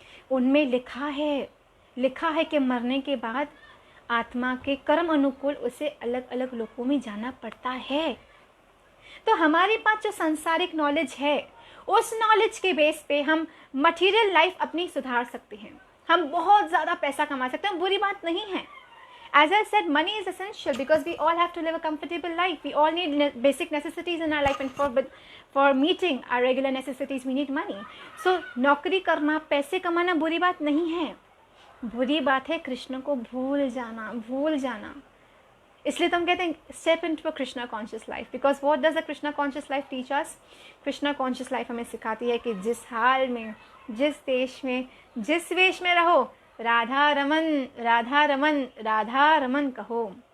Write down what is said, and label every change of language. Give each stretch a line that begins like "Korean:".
Hindi: उनमें लिखा है कि मरने के बाद आत्मा के कर्म अनुकूल उसे अलग अलग लोकों में जाना पड़ता है। तो हमारे पास जो सांसारिक नॉलेज है, उस नॉलेज के बेस पे हम मटेरियल लाइफ अपनी सुधार सकते हैं, हम बहुत ज़्यादा पैसा कमा सकते हैं, बुरी बात नहीं है।
English: As I said, money is essential because we all have to live a comfortable life. We all need basic necessities in our life, and for meeting our regular necessities, we need money.
Hindi: So, नौकरी करना, पैसे कमाना बुरी बात नहीं है। बुरी बात है कृष्ण को भूल जाना। इसलिए तो हम कहते हैं
English: step into a Krishna conscious life. Because what does a Krishna conscious life teach us? Krishna conscious life
Hindi: हमें सिखाती है कि जिस हाल में, जिस देश में, जिस वेश में रहो, राधा रमन राधा रमन राधा रमन कहो।